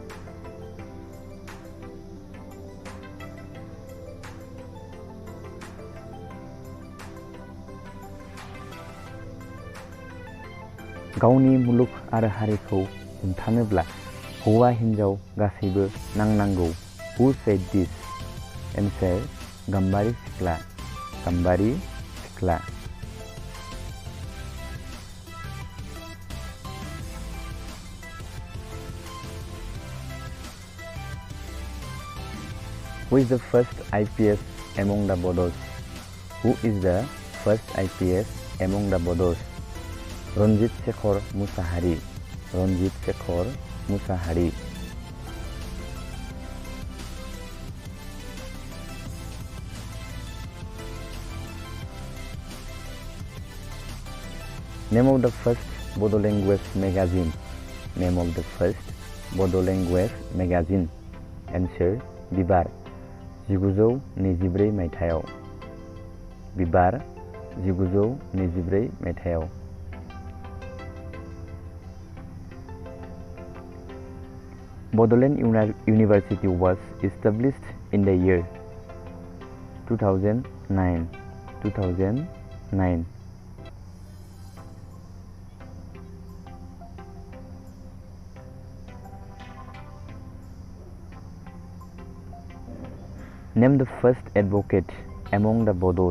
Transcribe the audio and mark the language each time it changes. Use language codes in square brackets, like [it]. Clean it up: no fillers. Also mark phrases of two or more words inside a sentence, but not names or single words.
[brx] गावनि मुलुग आरो हारिखौ हमथानोब्ला हौवा हिन्जाव गासैबो नांनांगौ। [en] Who said this? Answer: [brx] गाम्बारि सिख्ला। गाम्बारि सिख्ला। [en] Who is the first IPS among the Bodos? Who is the first IPS among the Bodos? [brx] रन्जित शेखर मुसाहारि। रन्जित शेखर मुसाहारि। [en] Name of the first Bodo language magazine. Name of the first Bodo language magazine. Answer: [brx] बिबार। 1924 मायथाइयाव। बिबार। 1924 मायथाइयाव। [en] Bodoland University was established in the year 2009. 2009. Name the first advocate among the Bodos.